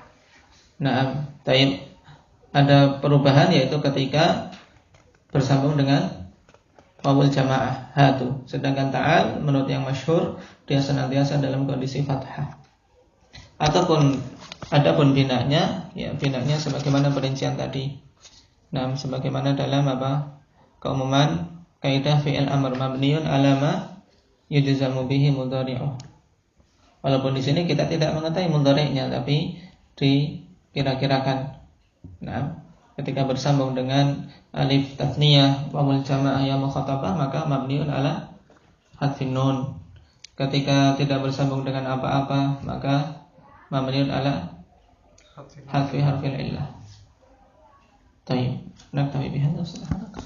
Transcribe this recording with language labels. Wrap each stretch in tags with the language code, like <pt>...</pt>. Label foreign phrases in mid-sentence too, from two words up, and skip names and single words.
<id>Taib ada perubahan yaitu ketika bersambung dengan</id> <ar>واو الجماعة</ar> <id>hatu. Sedangkan ta'al menurut yang masyhur dia senantiasa dalam kondisi fathah. Adapun binanya, ya binanya sebagaimana perincian tadi. Nah, sebagaimana dalam apa? Keumuman kaidah</id> <ar>فعل الأمر مبني على ما يجزم به مضارعه.</ar> <id>Walaupun di sini kita tidak mengetahui mudhari'nya, tapi dikira-kirakan. Nah, ketika bersambung dengan</id> <ar>ألف التثنية واو الجماعة ياء المخاطبة</ar> <id>maka</id> <ar>مبني على حذف النون.</ar> <id>Ketika tidak bersambung dengan apa-apa maka</id> <ar>مبني على حذف حرف العلة.</ar> <id>Tayyib.</id> <ar>نكتفي بهذا.</ar>